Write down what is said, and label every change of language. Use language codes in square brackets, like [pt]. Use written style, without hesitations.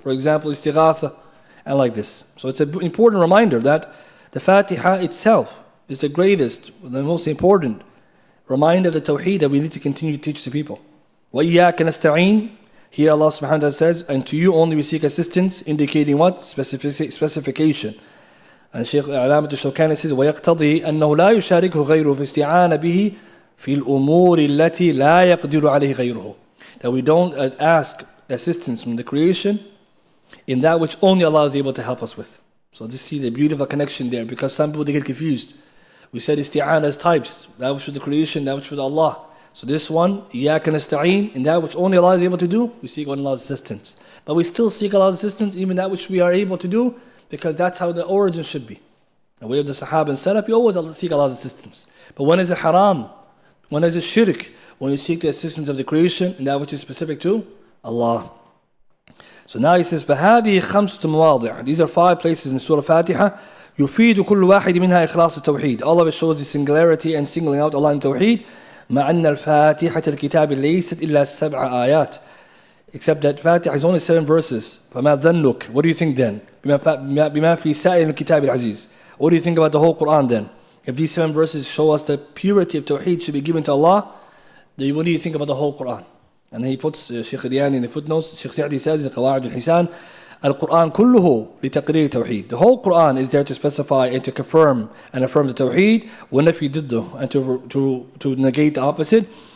[en] For example, istighatha, and like this. So it's an important reminder that the Fatiha itself is the greatest, the most important reminder of the Tawheed that we need to continue to teach to people. [ar] وَإِيَّاكَ نَسْتَعِينُ. [en] Here Allah subhanahu wa ta'ala says, and to you only we seek assistance, indicating what? Specification. And Shaykh Alamat al-Shawkani says, [ar] وَيَقْتَضِي أَنَّهُ لَا يُشَارِكُهُ غَيْرُهُ فِي اسْتِعَانَ بِهِ فِي الْأُمُورِ الَّتِي لَا يَقْدِرُ عَلَيْهِ غَيْرُهُ. [en] That we don't ask assistance from the creation in that which only Allah is able to help us with. So just see the beautiful connection there, because some people they get confused. We said isti'ana as types, that which for the creation, that which for Allah. So this one, [ar] إِيَّاكَ نَسْتَعِينَ, [en] in that which only Allah is able to do, we seek Allah's assistance. But we still seek Allah's assistance, even that which we are able to do, because that's how the origin should be. The way of the Sahaba and Salaf, you always seek Allah's assistance. But when is it haram? When is it shirk? When you seek the assistance of the creation, and that which is specific to Allah. So now he says, [ar] فَهَذِهِ خَمْسَةُ مَوَاضِعَ. [en] These are 5 places in Surah Fatiha. [ar] يُفِيدُ كُلُّ واحد منها إخلاص التوحيد. [en] All of it shows the singularity and singling out Allah in Tawheed. [ar] مع أن الفاتحة الكتاب ليست إلا 7 آيات. [en] Except that Fatiha is only 7 verses. [ar] فما ظنك? [en] What do you think then? [ar] بما في سائر الكتاب العزيز. [en] What do you think about the whole Quran then? If these 7 verses show us the purity of Tawheed should be given to Allah, then what do you think about the whole Quran? And he puts Shaykh Diyani in the footnotes. Shaykh Sa'di says in Qawaid al-Hisan, Al-Quran kulluhu لتقرير Tawheed. The whole Quran is there to specify and to confirm and affirm the Tawheed, [ar] ونفي ضده, [en] and to negate the opposite.